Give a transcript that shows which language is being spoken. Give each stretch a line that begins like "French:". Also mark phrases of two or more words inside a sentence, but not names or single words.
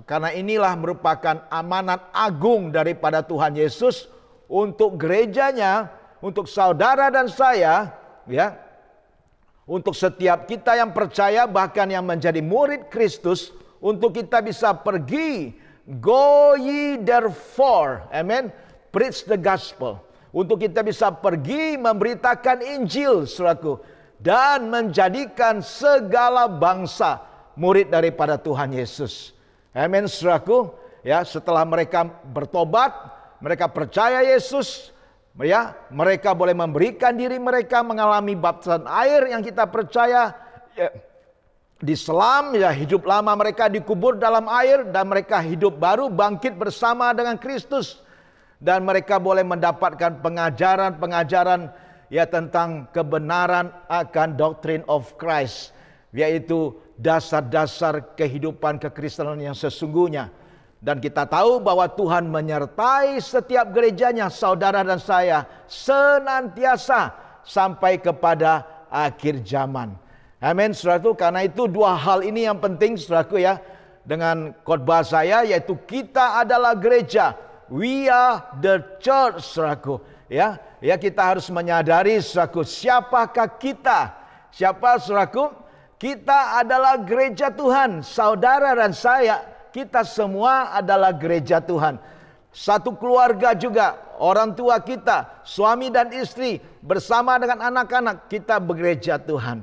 Indonesian: Karena inilah merupakan amanat agung daripada Tuhan Yesus untuk gerejanya, untuk saudara dan saya, ya. Untuk setiap kita yang percaya, bahkan yang menjadi murid Kristus, untuk kita bisa pergi,
English: go ye therefore, amen, preach the gospel.
Indonesian: Untuk kita bisa pergi memberitakan Injil, saudaraku, dan menjadikan segala bangsa murid daripada Tuhan Yesus. Amin, saudaraku. Ya, setelah mereka bertobat, mereka percaya Yesus, ya, mereka boleh memberikan diri mereka mengalami baptisan air yang kita percaya, ya, diselam, ya, hidup lama mereka dikubur dalam air, dan mereka hidup baru bangkit bersama dengan Kristus, dan mereka boleh mendapatkan pengajaran-pengajaran, ya, tentang kebenaran akan
English: doctrine of Christ,
Indonesian: yaitu dasar-dasar kehidupan kekristenan yang sesungguhnya. Dan kita tahu bahwa Tuhan menyertai setiap gerejanya, saudara dan saya, senantiasa sampai kepada akhir zaman. Amin, saudaraku. Karena itu dua hal ini yang penting, saudaraku, ya, dengan khotbah saya, yaitu kita adalah gereja.
English: We are the church,
Indonesian: saudaraku. Ya, kita harus menyadari, saudaraku, siapakah kita? Siapa, saudaraku? Kita adalah gereja Tuhan. Saudara dan saya, kita semua adalah gereja Tuhan. Satu keluarga juga, orang tua kita, suami dan istri, bersama dengan anak-anak, kita bergereja Tuhan.